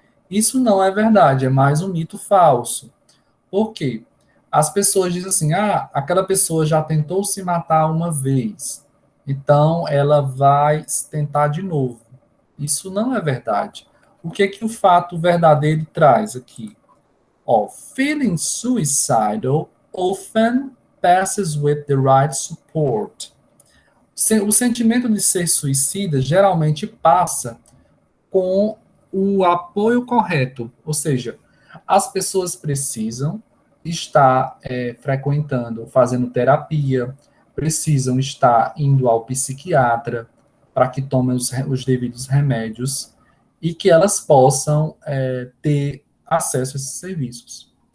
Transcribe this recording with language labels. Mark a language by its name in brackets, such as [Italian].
[Portuguese] Isso não é verdade, é mais um mito falso. Por quê? As pessoas dizem assim: ah, aquela pessoa já tentou se matar uma vez, então ela vai tentar de novo. Isso não é verdade. O que é que o fato verdadeiro traz aqui? [English] Ó, feeling suicidal often passes with the right support. [Portuguese] O sentimento de ser suicida geralmente passa com o apoio correto, ou seja, as pessoas precisam estar frequentando, fazendo terapia, precisam estar indo ao psiquiatra para que tomem os devidos remédios e que elas possam ter acesso a esses serviços.